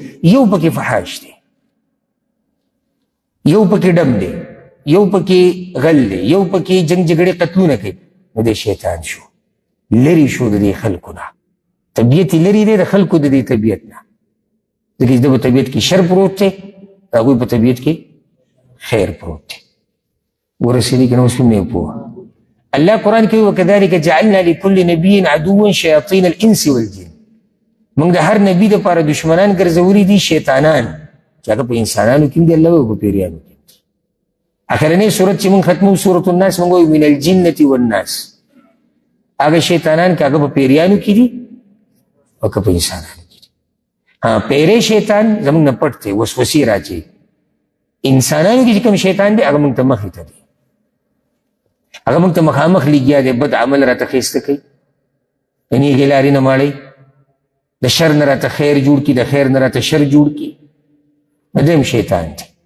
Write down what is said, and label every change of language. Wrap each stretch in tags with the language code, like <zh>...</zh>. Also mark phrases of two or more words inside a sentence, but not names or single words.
<ps>یو پکې فحاش دی، یو پکې ډم دی، یو پکې غل دی، یو پکې جنگ جګړې قتلونه کوي، نو دی شیطان شو، لرې شو د دې خلکو نه. طبیعت یې لرې دی د خلکو د دې طبیعت نه، ځکه چې د په طبیعت کې شر پروت دی، د هغوی په طبیعت کې خیر پروت دی. ورسېدي که نه اوس هم نه پوه. الله قرآن کې</ps> <ar>وکذلک جعلنا لكل نبي عدوا شیاطین الانس والجن.</ar> <ps>موږ د هر نبي دپاره دشمنان ګرځولي دي شیطانان، چې هغه په انسانانو کې هم دي الله په پیریانو کې. اخرنۍ صورت چې موږ ختمو سورة الناس موږ وایو</ps> <ar>من الجنة والناس.</ar> <ps>هغه شیطانان که هغه په پیریانو کې دي او که په انسانانو کې دي. پیری شیطان زموږ نه پټ دی، وسوسې راځي. انسانانو کې چې کوم شیطان دی هغه موږ ته مخې ته دی، هغه موږ ته مخامخ لګیا دی، بد عمل راته ښایسته کوي، د نیغې لارې نه ماړی، د شر نه راته خیر جوړ کړي، د خیر نه راته شر جوړ کړي، نو دی هم شیطان دی.</ps>